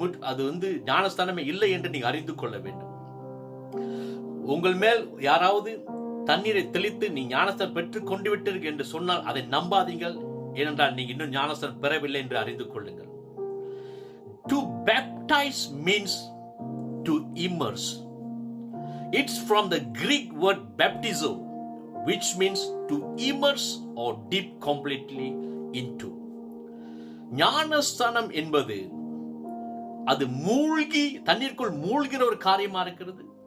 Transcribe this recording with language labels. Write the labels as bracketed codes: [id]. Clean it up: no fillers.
[ta] அது ஞானஸ்தானமே இல்லை என்று நீங்க அறிந்து கொள்ள வேண்டும். உங்கள் மேல் யாராவது தண்ணீரை தெளித்து நீ ஞானஸ்தானம் பெற்றுக் கொண்டு விட்டீர்கள் என்று சொன்னால் அதை நம்பாதீங்கள். ஏனென்றால் நீங்க இன்னும் ஞானஸ்தானம் பெறவில்லை என்று அறிந்து கொள்ளுங்கள். [en] To baptize means to immerse. It's from the Greek word baptizo, which means to immerse or dip completely into. [ta] ஞானஸ்தானம் என்பது அது மூழ்கி தண்ணீருக்குள் மூழ்கிற ஒரு காரியமா இருக்கிறது.